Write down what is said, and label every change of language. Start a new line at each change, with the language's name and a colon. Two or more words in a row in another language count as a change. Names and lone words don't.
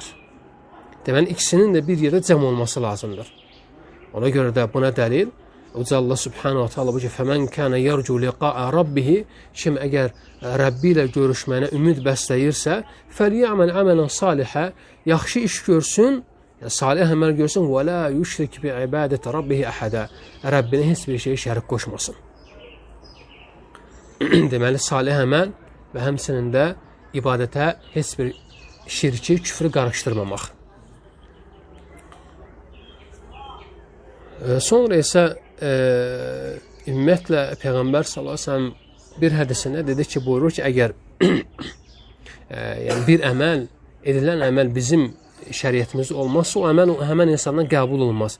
Azerbaijani: Deməli, ikisinin də bir yerdə cəm olması lazımdır. Ona görə də buna dəlil Uca Allah
Arabic: سبحانه تعالى
Azerbaijani: bu ki,
Arabic: "فمن كان يرجو لقاء ربه",
Azerbaijani: kim əgər Rəbbi ilə görüşməyinə ümid bəsləyirsə,
Arabic: "فليعمل عملا صالحا",
Azerbaijani: yaxşı iş görsün, yəni salih əməl görsün,
Arabic: "ولا يشرك بعبادة ربه أحدا",
Azerbaijani: Rəbbinə heç bir şey şərik qoşmasın. Deməli, salih əməl və həmçinin də ibadətə heç bir şirki, küfrü qarışdırmamaq. Sonra isə ümumiyyətlə Peyğəmbər
Arabic: صلى الله عليه وسلم
Azerbaijani: bir hədisində dedi ki, buyurur ki, əgər yəni bir əməl, edilən əməl bizim şəriətimizdə olmazsa, o əməl həmən insandan qəbul olmaz.